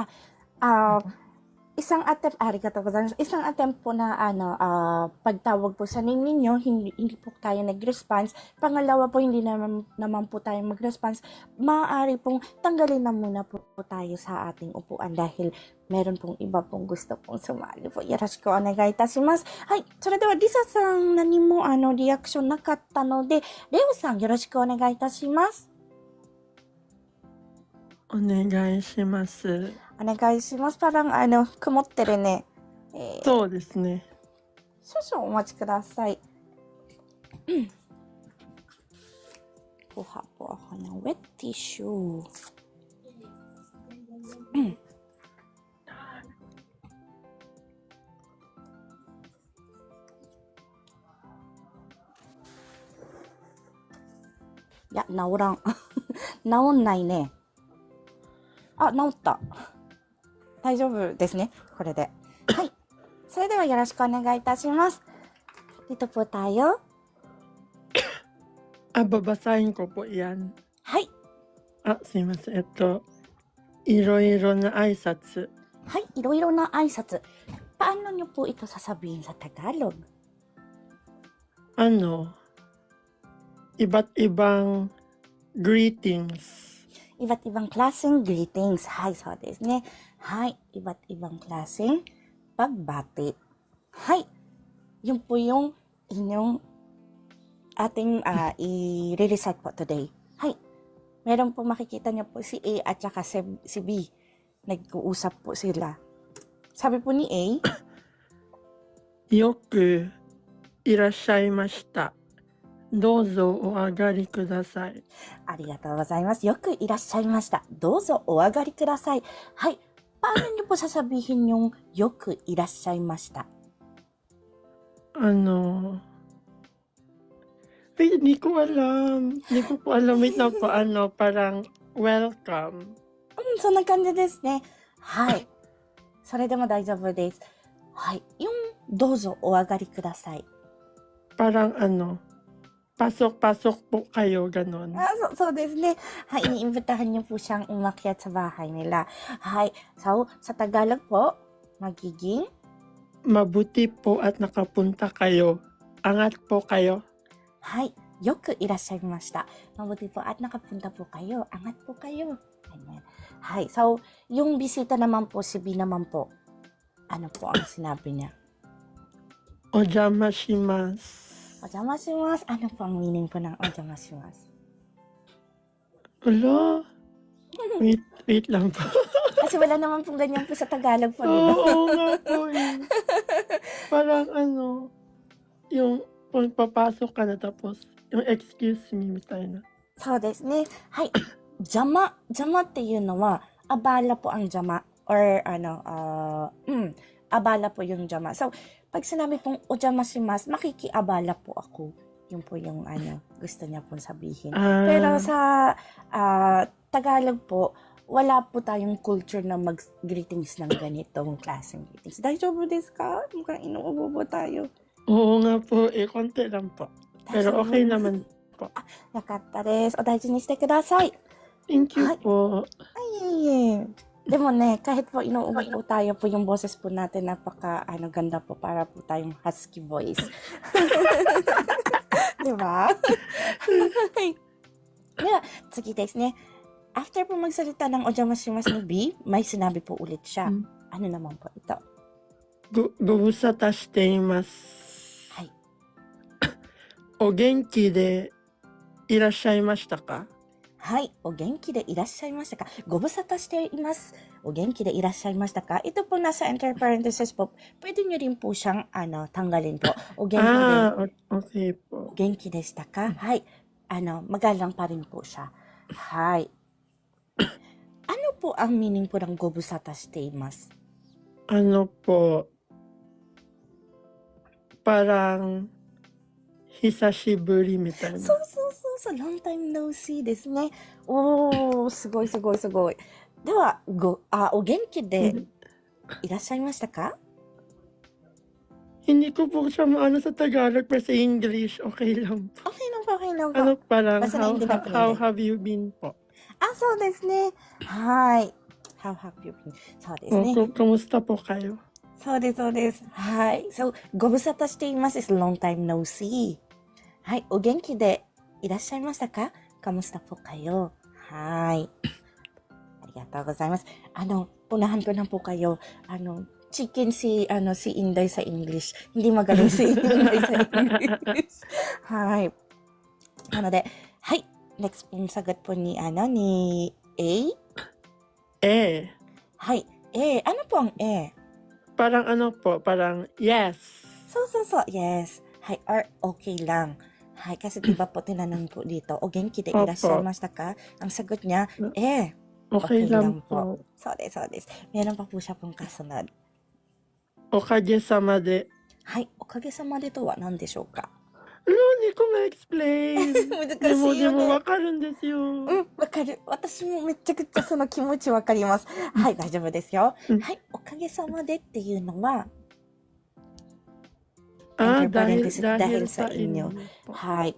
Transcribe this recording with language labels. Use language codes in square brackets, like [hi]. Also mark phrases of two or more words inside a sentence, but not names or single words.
[tl] Isang attempt, isang attempt po na pagtawag po sa name ninyo, hindi po tayo nag-response. Pangalawa po, hindi naman po tayo mag-response. Maaari pong tanggalin na muna po tayo sa ating upuan dahil meron pong iba pong gusto pong sumali po. [ja] よろしくお願いいたします. Hai, それではリサさん何もリアクションなかったので、レオさんよろしくお願いいたします。お願いします。お願いします。parang曇ってるね。そうですね。少々お待ちください。 [tl] Kuha po ako ng [en] wet tissue. [ja] Ya, 治らん。治んないね。あ、治った。大丈夫ですね。これで。はい。それではよろしくお願いいたします。 [tl] Dito po tayo. Babasahin ko po yan. [ja] はい。すいません。いろいろな挨拶。はい、いろいろな挨拶。 [tl] Paano nyo po ito sasabihin sa Tagalog? Iba't ibang greetings. Iba't ibang klaseng greetings. [ja] はい、そうですね. [tl] Hay, iba't ibang klaseng pagbati. Hay, yun po yung inyong ating i-recite po today. Hay, meron po makikita niyo po si A at saka si B. Nag-uusap po sila. Sabi po ni A, [ja] よくいらっしゃいました。どうぞお上がりください。ありがとうございます。よくいらっしゃいました。どうぞお上がりください。 [tl] Hay, paano niyo po sasabihin yung [ja] よくいらっしゃいました? [tl] Hindi ko alam. Hindi ko po alam. Wait na po, parang welcome. [ja] そんな感じですね。はい。それでも大丈夫です。はい。yung どうぞお上がりください。 [tl] Parang pasok-pasok po kayo, ganon. [ja] So ですね。 [tl] はい。iniimbitahan niyo po siyang umakyat sa bahay nila. [ja] Hay. [tl] So, sa Tagalog po, magiging Mabuti po at nakapunta kayo. Angat po kayo. [ja] はい。よくいらっしゃいました。 [tl] Mabuti po at nakapunta po kayo. Angat po kayo. Ayan. Hay. So, yung bisita naman po, si B naman po, ano po ang sinabi niya? [ja] お邪魔します。お邪魔します。 [tl] Ano po ang meaning po ng [ja] お邪魔します? [tl] Wala. Wait lang po. Kasi wala naman pong ganyan po sa Tagalog po, di ba? Oo nga po eh. Parang yung pagpapasok ka na tapos, yung [en] excuse me, [tl] mitay na. [ja] そうですね。はい。邪魔っていうのは、 [tl] abala po ang 邪魔 or abala po yung 邪魔. So, pag sinabi pong [ja] お邪魔します, [tl] makikiabala po ako. Yun po yung gusto niya pong sabihin. Pero sa Tagalog po, wala po tayong culture na mag-greetings ng ganitong klaseng greetings. [ja] 大丈夫ですか? [tl] Mukhang inuubo tayo. Oo nga po, konti lang po. Pero okay naman po. [ja] よかったです。お大事にしてください。 [en] Thank you Hi. [tl] po. Ay, di mo ne, kahit po inuubo po tayo po yung boses po natin, napaka ganda po para po tayong husky voice. Di ba? Yeah, [ja] 次ですね。 [tl] After po magsalita ng ojamashimashita ni B, may sinabi po ulit siya. Ano naman po ito? [ja] ご無沙汰しています。はい。お元気でいらっしゃいましたか？はい。お元気でいらっしゃいましたか? ご無沙汰しています。お元気でいらっしゃいましたか? [tl] Ito po nasa entre parentheses po. Pwede nyo rin po siyang tanggalin po. [ja] O genki de. [tl] Okay po. [ja] お元気でしたか? [tl] Hay. Magalang pa rin po siya. Hay. Ano po ang meaning po ng [ja] ご無沙汰しています? [tl] Ano po, parang [ja] 久しぶりみたいな。そうそうそうそう。 [en] long time no see [ja] ですね。おー、すごいすごいすごい。では、お元気でいらっしゃいましたか? [tl] Hindi ko po siya maano sa Tagalog, pero sa English, okay lang po. Okay lang po, okay lang po. Ano parang, Basta naintindihan ko [en] how [tl] nila. [en] have you been po? [ja] そうですね。 [en] はい。How have you been? [ja] そうですね。 [tl] Kumusta po kayo? [ja] そうです、そうです。はい。So, ご無沙汰しています [en] is long time no see. [ja] はい。お元気でいらっしゃいましたか? [tl] Kamusta po kayo? [ja] はい。ありがとうございます。 [tl] punahan ko lang po kayo. Chicken si Inday sa English. Hindi magaling si Inday sa English. [ja] はい。なので、はい。 [tl] Next pong sagot po ni A? A. [ja] はい。A. [tl] Ano po ang A? Parang ano po, parang yes. So, yes. はい。Or okay lang. はい。Kasi diba po tinanong po dito, [ja] お元気でいらっしゃいましたか? [tl] Ang sagot niya, Okay lang po. [ja] そうです、そうです。 [tl] Meron pa po siya pong kasunod. [ja] おかげさまで。はい。おかげさまでとは何でしょうか? [tl] Hindi ko ma-explain. [ja] 難しいよね。でもわかるんですよ。わかる。私もめちゃくちゃその気持ちわかります。はい、大丈夫ですよ。はい、おかげさまでっていうのは、 [tl] dahil sa inyo. [ja] Hi.